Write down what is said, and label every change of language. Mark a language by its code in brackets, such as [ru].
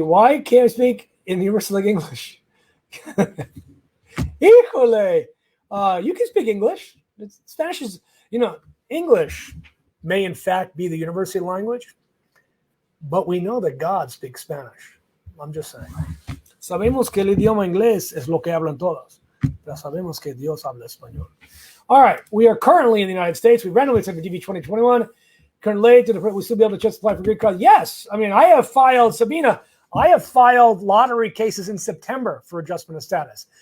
[en] Why can't I speak in universal English? Híjole. You can speak English. Spanish is, English may in fact be the universal language, but we know that God speaks Spanish. I'm just saying. [es] Sabemos que el idioma inglés es lo que hablan todos, pero sabemos que Dios habla español. [en] All right, we are currently in the United States. We randomly accepted DV2021. Currently, we still be able to justify for green card. Yes, I mean, I have filed lottery cases in September for adjustment of status.